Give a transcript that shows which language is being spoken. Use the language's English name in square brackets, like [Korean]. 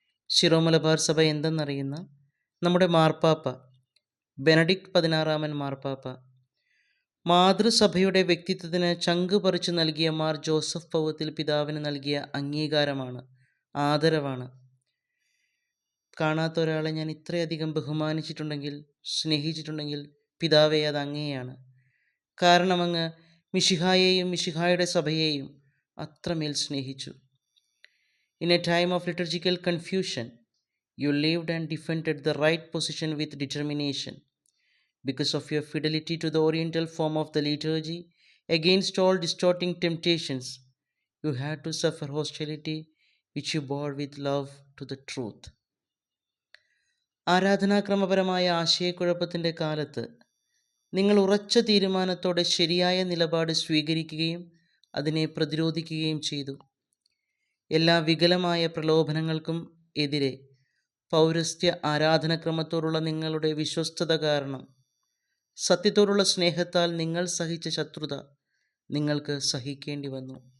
[Malayalam] ശിരോമലബാർ സഭ എന്തെന്നറിയുന്ന നമ്മുടെ മാർപ്പാപ്പ ബെനഡിക്ട് 16 മാർപ്പാപ്പ മാതൃസഭയുടെ വ്യക്തിത്വത്തിന് ചങ്ക് പറിച്ചു നൽകിയ മാർ ജോസഫ് പൗത്തിൽ പിതാവിന് നൽകിയ അംഗീകാരമാണ്, ആദരവാണ്. കാണാത്ത ഒരാളെ ഞാൻ ഇത്രയധികം ബഹുമാനിച്ചിട്ടുണ്ടെങ്കിൽ, സ്നേഹിച്ചിട്ടുണ്ടെങ്കിൽ പിതാവേ അത് അങ്ങയെയാണ്. കാരണം അങ്ങ് മിശിഹായെയും മിശിഹായുടെ സഭയെയും അത്രമേൽ സ്നേഹിച്ചു. [English] In a time of liturgical confusion, you lived and defended the right position with determination. Because of your fidelity to the oriental form of the liturgy, against all distorting temptations, you had to suffer hostility, which you bore with love to the truth. [Malayalam] ആരാധനാക്രമപരമായ ആശയക്കുഴപ്പത്തിൻ്റെ കാലത്ത് നിങ്ങൾ ഉറച്ച തീരുമാനത്തോടെ ശരിയായ നിലപാട് സ്വീകരിക്കുകയും അതിനെ പ്രതിരോധിക്കുകയും ചെയ്തു. എല്ലാ വികലമായ പ്രലോഭനങ്ങൾക്കും എതിരെ പൗരസ്ത്യ ആരാധനക്രമത്തോടുള്ള നിങ്ങളുടെ വിശ്വസ്തത കാരണം സത്യത്തോടുള്ള സ്നേഹത്താൽ നിങ്ങൾ സഹിച്ച ശത്രുത നിങ്ങൾക്ക് സഹിക്കേണ്ടി വന്നു.